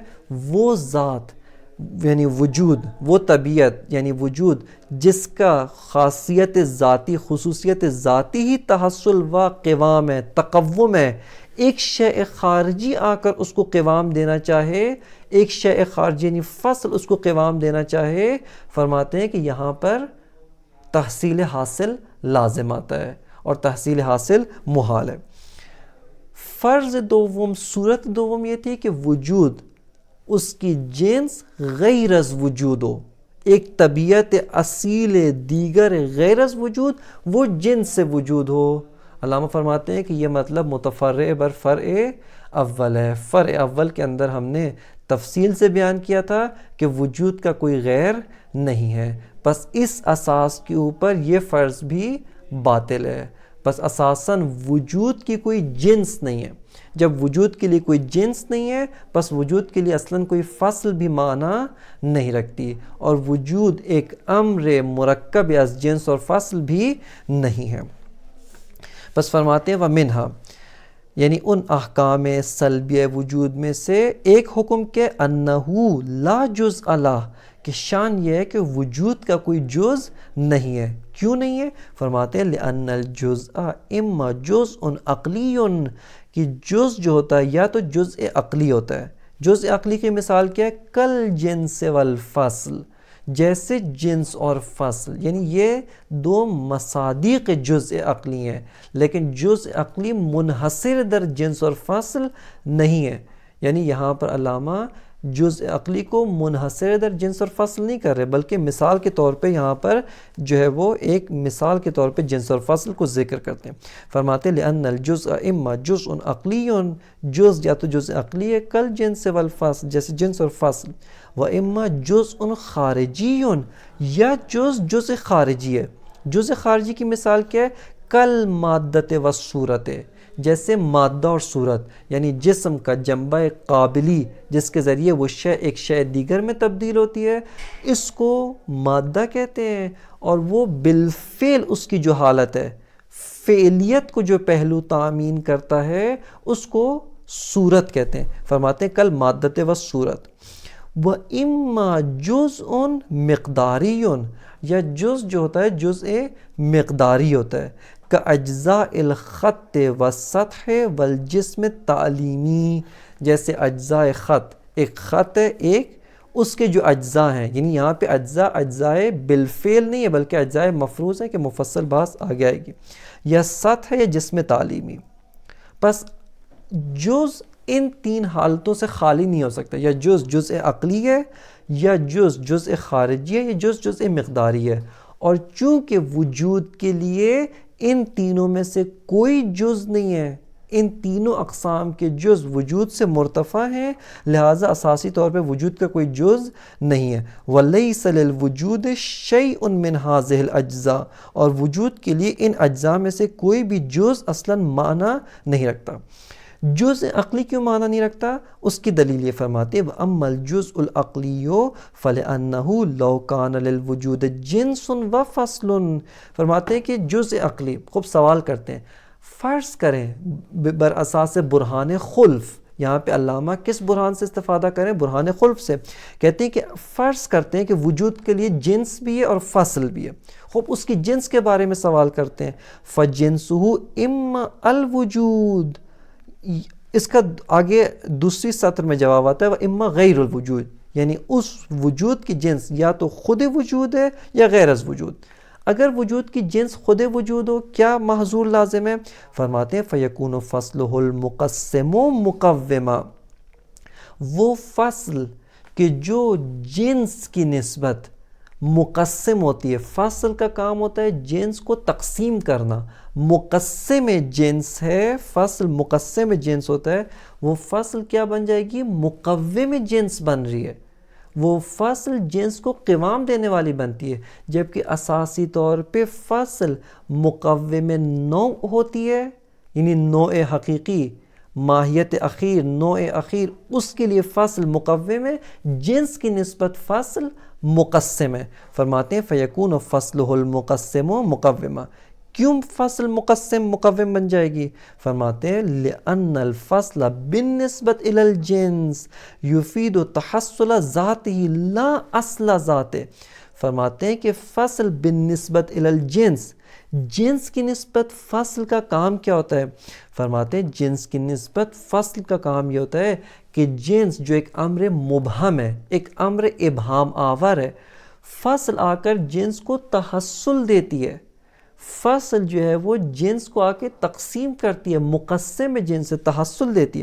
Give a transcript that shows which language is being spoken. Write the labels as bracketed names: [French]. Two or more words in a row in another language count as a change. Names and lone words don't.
[Urdu] وہ ذات یعنی وجود، وہ طبیعت یعنی وجود جس کا خاصیت ذاتی، خصوصیت ذاتی ہی تحصل و قوام ہے، تقوم ہے. ایک شیء خارجی آ کر اس کو قوام دینا چاہے، ایک شیء خارجی یعنی فصل اس کو قوام دینا چاہے، فرماتے ہیں کہ یہاں پر تحصیل حاصل لازم آتا ہے اور تحصیل حاصل محال ہے. فرض دوم، صورت دوم یہ تھی کہ وجود اس کی جنس غیر از وجود ہو. ایک طبیعت اصیل دیگر غیر از وجود وہ جنس سے وجود ہو. علامہ فرماتے ہیں کہ یہ مطلب متفرع بر فرع اول ہے. فرع اول کے اندر ہم نے تفصیل سے بیان کیا تھا کہ وجود کا کوئی غیر نہیں ہے. بس اس اساس کے اوپر یہ فرض بھی باطل ہے. بس اساساً وجود کی کوئی جنس نہیں ہے. جب وجود کے لیے کوئی جنس نہیں ہے، بس وجود کے لیے اصلاً کوئی فصل بھی معنی نہیں رکھتی، اور وجود ایک امر مرکب از جنس اور فصل بھی نہیں ہے. بس فرماتے ہیں وَمِنْهَا، یعنی ان احکام سلبیہ وجود میں سے ایک حکم کے [Arabic] انہو لا جزء لہ، [Urdu] کہ شان یہ ہے کہ وجود کا کوئی جز نہیں ہے. کیوں نہیں ہے؟ فرماتے ہیں [Arabic] لأن الجزء اما جزء عقلی، [Urdu] کہ جز جو ہوتا ہے یا تو جزء عقلی ہوتا ہے. جزء عقلی کی مثال کیا ہے؟ [Arabic] کل جنس والفصل، [Urdu] جیسے جنس اور فصل، یعنی یہ دو مصادیق جزء عقلی ہیں، لیکن جزء عقلی منحصر در جنس اور فصل نہیں ہے. یعنی یہاں پر علامہ جزء عقلی کو منحصر در جنس اور فصل نہیں کر رہے، بلکہ مثال کے طور پہ یہاں پر جو ہے وہ ایک مثال کے طور پہ جنس اور فصل کو ذکر کرتے ہیں. فرماتے ہیں [Arabic] لأن الجزء اما جزء عقلی، [Urdu] جز یا تو جزء عقلی ہے [Arabic] کل جنس والفصل، [Urdu] جیسے جنس اور فصل، [Arabic] و اما جزء خارجی، [Urdu] یا جزء خارجی ہے. جزء خارجی کی مثال کیا ہے؟ [Arabic] کل مادت و صورت، [Urdu] جیسے مادہ اور صورت، یعنی جسم کا جنبہ قابلی جس کے ذریعے وہ شے ایک شے دیگر میں تبدیل ہوتی ہے، اس کو مادہ کہتے ہیں. اور وہ بالفعل اس کی جو حالت ہے، فعلیت کو جو پہلو تعمین کرتا ہے، اس کو صورت کہتے ہیں. فرماتے ہیں [Arabic] کل مادت و صورت. و اما جزء مقداری، [Urdu] یا جز جو ہوتا ہے جزء مقداری ہوتا ہے، [Arabic] کا اجزاء الخط و سطح والجسم تعلیمی، [Urdu] جیسے اجزاء خط، ایک خط ہے ایک، اس کے جو اجزاء ہیں، یعنی یہاں پہ اجزاء بالفعل نہیں ہے بلکہ اجزاء مفروض ہے، کہ مفصل بحث آگے آئے گی، یا سطح یا جسم تعلیمی. پس جز ان تین حالتوں سے خالی نہیں ہو سکتا، یا جزء عقلی ہے، یا جزء خارجی ہے، یا جزء مقداری ہے. اور چونکہ وجود کے لیے ان تینوں میں سے کوئی جز نہیں ہے، ان تینوں اقسام کے جز وجود سے مرتفع ہیں، لہٰذا اساسی طور پہ وجود کا کوئی جز نہیں ہے. [Arabic] وَلَيْسَ لِلْوُجُودِ شَيْءٌ مِّنْ هَٰذِهِ الْأَجْزَاءِ، [Urdu] اور وجود کے لیے ان اجزاء میں سے کوئی بھی جز اصلاً معنی نہیں رکھتا. جز عقلی کیوں معنی نہیں رکھتا؟ اس کی دلیل یہ فرماتے ہیں [Arabic] وَأَمَّا الْجُزْءُ الْعَقْلِيُّ فَلِأَنَّهُ لَوْ كَانَ لِلْوُجُودِ جِنْسٌ وَفَصْلٌ. [Urdu] فرماتے ہیں کہ جز عقلی، خوب سوال کرتے ہیں، فرض کریں بر اساس برہان خلف، یہاں پہ علامہ کس برہان سے استفادہ کریں؟ برہان خلف سے. کہتے ہیں کہ فرض کرتے ہیں کہ وجود کے لیے جنس بھی ہے اور فصل بھی ہے. خوب اس کی جنس کے بارے میں سوال کرتے ہیں. [Arabic] فَجِنْسُهُ اِمَّا الْوُجُود. [Urdu] اس کا آگے دوسری سطر میں جواب آتا ہے [Arabic] وَإِمَّا غَيْرُ الْوُجُود، [Urdu] یعنی اس وجود کی جنس یا تو خود وجود ہے یا غیر از وجود. اگر وجود کی جنس خود وجود ہو کیا محظور لازم ہے؟ فرماتے ہیں [Arabic] فَيَكُونُ فَصْلُهُ الْمُقَسِّمُ مُقَوِّمًا. [Urdu] وہ فصل کہ جو جنس کی نسبت مقسم ہوتی ہے. فصل کا کام ہوتا ہے جنس کو تقسیم کرنا. مقسم جنس ہے فصل، مقسم جنس ہوتا ہے. وہ فصل کیا بن جائے گی؟ مقوم جنس بن رہی ہے. وہ فصل جنس کو قوام دینے والی بنتی ہے، جبکہ اساسی طور پہ فصل مقوم نوع ہوتی ہے، یعنی نوع حقیقی، ماہیت اخیر، نوع اخیر، اس کے لیے فصل مقوم ہے، جنس کی نسبت فصل مقسم ہے. فرماتے ہیں [Arabic] فَيَكُونُ فَصْلُهُ الْمُقَسِّمُ مُقَوِّمًا. [Urdu] کیوں فصل مقسم مقوم بن جائے گی؟ [Arabic] فرماتے ہیں لِأَنَّ الْفَصْلَ بِالنِّسْبَةِ إِلَى الْجِنْسِ يُفِيدُ تَحَصُّلَ ذَاتِهِ لَا أَصْلَ ذَاتِهِ. [Urdu] فرماتے ہیں کہ فصل [Arabic] بالنسبت إِلَى الْجِنْس، [Urdu] جنس کی نسبت فصل کا کام کیا ہوتا ہے؟ فرماتے ہیں جنس کی نسبت فصل کا کام یہ ہوتا ہے کہ جنس جو ایک امر مبہم ہے، ایک امر ابہام آور ہے، فصل آ کر جنس کو تحصل دیتی ہے. فصل جو ہے وہ جنس کو آ کے تقسیم کرتی ہے، مقسم جنس سے تحصل دیتی ہے.